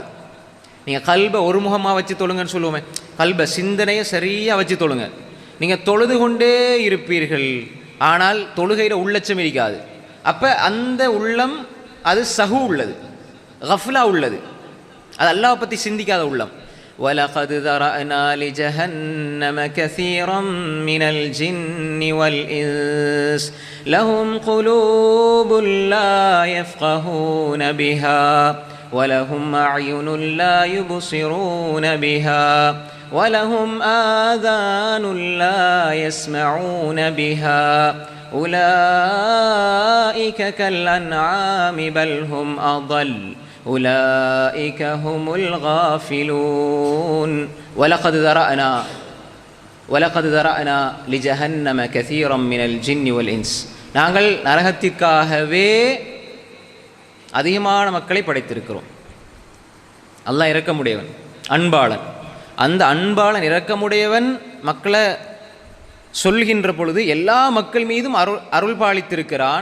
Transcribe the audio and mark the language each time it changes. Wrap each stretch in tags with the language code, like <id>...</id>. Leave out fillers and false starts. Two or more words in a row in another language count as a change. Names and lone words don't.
<ta>நீங்கள் கல்பை ஒரு முகமாக வச்சு தொழுங்கன்னு சொல்லுவோமே, கல்பை சிந்தனையை சரியாக வச்சு தொழுங்க. நீங்கள் தொழுது கொண்டே இருப்பீர்கள், ஆனால் தொழுகையில் உள்ளச்சம் இருக்காது. அப்போ அந்த உள்ளம் அது சஹு உள்ளது, கஃப்லா உள்ளது, அது அல்லாஹ் பற்றி சிந்திக்காத உள்ளம்.</ta> <ar>وَلَقَدْ ذَرَأْنَا لِجَهَنَّمَ كَثِيرًا مِنَ الْجِنِّ وَالْإِنسِ لَهُمْ قُلُوبٌ لَا يَفْقَهُونَ بِهَا وَلَهُمْ أَعْيُنٌ لَا يُبْصِرُونَ بِهَا وَلَهُمْ آذَانٌ لَا يَسْمَعُونَ بِهَا أُولَئِكَ كَالْأَنْعَامِ بَلْ هُمْ أَضَلُّ أولئك هم الغافلون ولقد ذرأنا لجهنم كثيرا من الجن والإنس.</ar> <ta>நாங்கள் நரகத்திற்காகவே அதிகமான மக்களை படைத்திருக்கிறோம். அல்லாஹ் இரக்கமுடையவன், அன்பாளன். அந்த அன்பாளன் இரக்கமுடையவன் மக்களை சொல்கின்ற பொழுது எல்லா மக்கள் மீதும் அருள் பாலித்திருக்கிறான்.</ta>